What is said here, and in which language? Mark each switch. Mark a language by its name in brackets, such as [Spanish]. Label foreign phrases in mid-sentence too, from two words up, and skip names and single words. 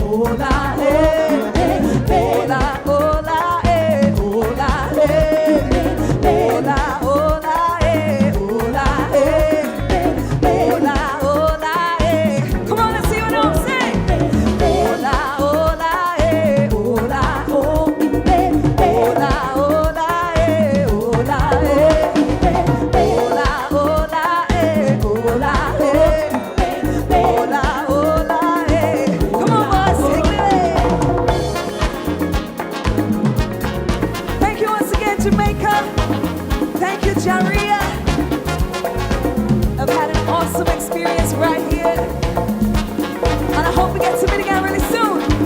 [English] hola, eh, eh, hola, hola, eh, hola, eh, hola, hola, eh, hola, eh, hola, hola, eh. Come on, let's see what I'm saying. Hola, hola, eh, hola, oh, eh, hola, hola, eh, hola, eh, hola, hola, eh, hola, eh, hola, hola, eh. Come on, boys, take it away. Thank you once again, Jamaica. Thank you, JARIA. I've had an awesome experience right here. And I hope we get to meet again really soon.